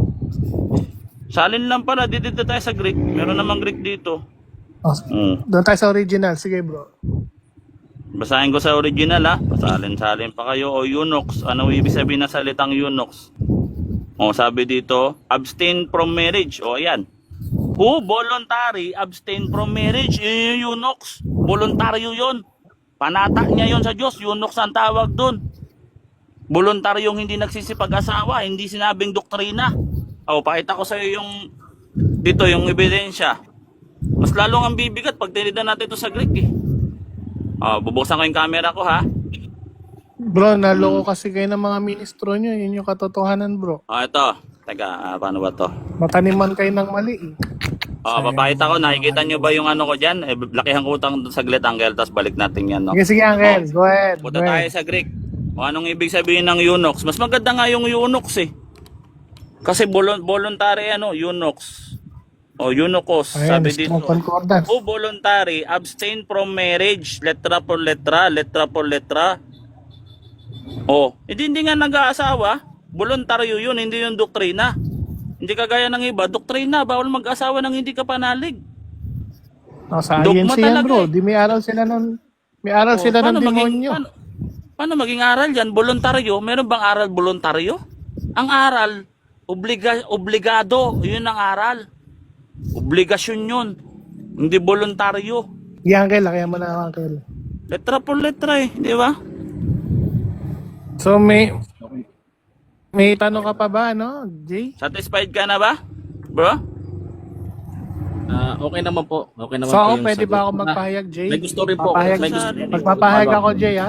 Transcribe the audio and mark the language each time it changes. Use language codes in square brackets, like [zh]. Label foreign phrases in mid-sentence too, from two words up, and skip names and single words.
[tl] Salin lang pala, dito tayo sa Greek. Meron namang Greek dito. Doon tayo sa original. Sige, bro. Basahin ko sa original, ha. Pasalin-salin pa kayo. O eunuchs. Ano ibig sabihin na salitang eunuchs? O sabi dito, [en] abstain from marriage. [tl] O ayan. [en] Who voluntary abstain from marriage? [tl] Yun yung eunuchs. Voluntaryo yun. Panata niya yun sa Diyos. Eunuchs ang tawag dun. Voluntaryong hindi nagsisipag-asawa. Hindi sinabing doktrina. O, pakita ko sa iyo yung dito, yung ebidensya. Mas lalong ang bibigat pag tinidan natin ito sa Greek eh. Bubuksan ko yung camera ko, ha. Bro, naloko kasi kayo ng mga ministro nyo. Yun yung katotohanan, bro. Ito. Teka, paano ba to? Mataniman kayo ng mali. Papakita ko. Nakikita nyo ba yung ano ko dyan? Lakihan ko utang saglit, Angel. Tapos balik natin yan, no? Sige, Uncle. [en] Go ahead. [tl] Punta tayo sa Greek. O anong ibig sabihin ng eunuchs? Mas maganda nga yung eunuchs eh. Kasi [en] voluntary eunuchs. [tl] O eunuchos, Ayan, sabi strong dito. concordance. [en] O voluntary, abstain from marriage, [es] letra por letra, letra por letra. [tl] O, hindi nga nag-aasawa. Voluntaryo yun, hindi yung doktrina. Hindi kagaya ng iba, doktrina, bawal mag-asawa nang hindi ka panalig. Sa Dogma INC yan talaga bro, eh. di may aral sila ng demonyo. Paano maging aral yan? Voluntaryo? Meron bang aral voluntaryo? Ang aral, obligado. Yun ang aral. Obligasyon yun. Hindi voluntaryo. Yan, Uncle. Kaya mo na, Uncle. [es] Letra por letra [tl] eh. Di ba? So, may tanong ka pa ba, no, Jay? Satisfied ka na ba? Bro? Okay naman po. Okay naman So, po ako, yung pwede sagot. ba ako magpahayag, Jay? May gusto rin po. Papahayag, May gusto- magpapahayag ako, Jay, ha?